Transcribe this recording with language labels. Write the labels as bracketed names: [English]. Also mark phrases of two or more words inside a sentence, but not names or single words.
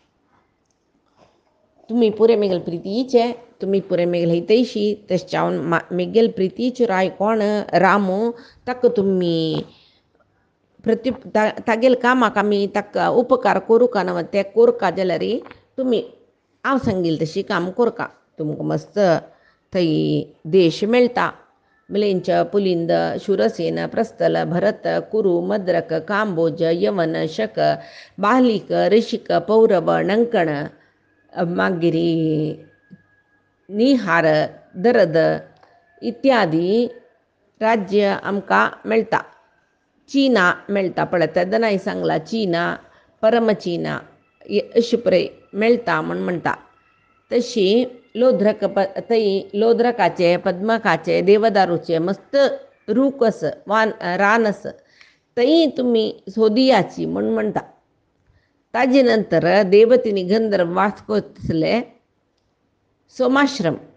[Konkani] तुमी पुरे म्हगेल प्रितीचे तुमी पुरे म्हगेल हितैशी तशें म्हगेल प्रितीचो राय कोण रामू ताका तुमी तागेले कामाक आमी ताका उपकार करूं का ना तें कोरका जाल्यार तुमी हांव सांगिल्लें तशी काम कोरका तुमकां मस्त थंय देश मेळटा मिलेंच पुलिंद शूरसेन प्रस्थल भरत कुरु मद्रक कांबोज यवन शक बाहलिक ऋषिक पौरव नंकण मागीर निहार दरद इत्यादी राज्य आमकां मेळटा चीना मेळटा पळय तेदनाय सांगला चीना परमचीना अशें पळय मेळटा म्हूण म्हणटा तशी लोध्रक थंय लोध्रकाचे पद्मकाचे देवदारूचे मस्त रूख आसा रान आसा थंय तुमी सोदियाची म्हूण म्हणटा ताजे नंतर देवतिनी गंधर्व वास करतले सोमाश्रम